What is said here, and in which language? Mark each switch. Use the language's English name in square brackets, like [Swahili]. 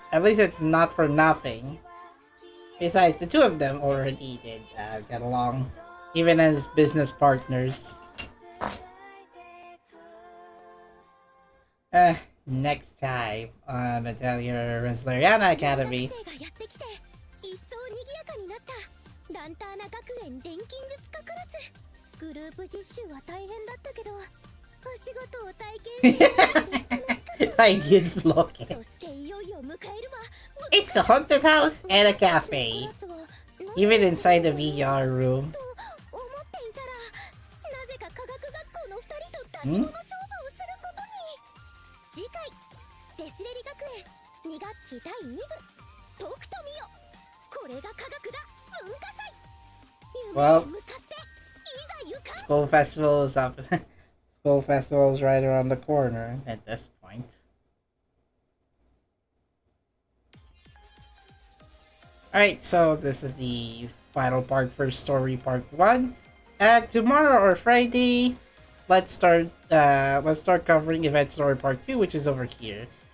[English] At least it's not for nothing. Besides, the two of them already did get along, even as business partners. Next time on Atelier Resleriana Academy. [Japanese] 一層賑やかになったランターナ学園錬金術家クラス。グループ実習は大変だったけど、お仕事を体験して楽しかった。 [English] I did FLOCKE. [Japanese] そしていよいよ迎えるわ。 [English] It's a haunted house and a cafe. Even inside the VR room. [Japanese] と思っていたら、なぜか科学学校の2人と出し物勝負をすることに。次回レスレリ学園2学期第2部解くとみよ。これが科学だ文化祭。夢へ向かっていざ行かん。 [English] School festival is up. School festival is right around the corner at this point. Alright, so this is the final part for story part 1. Tomorrow or Friday, let's start covering event story part 2, which is over here.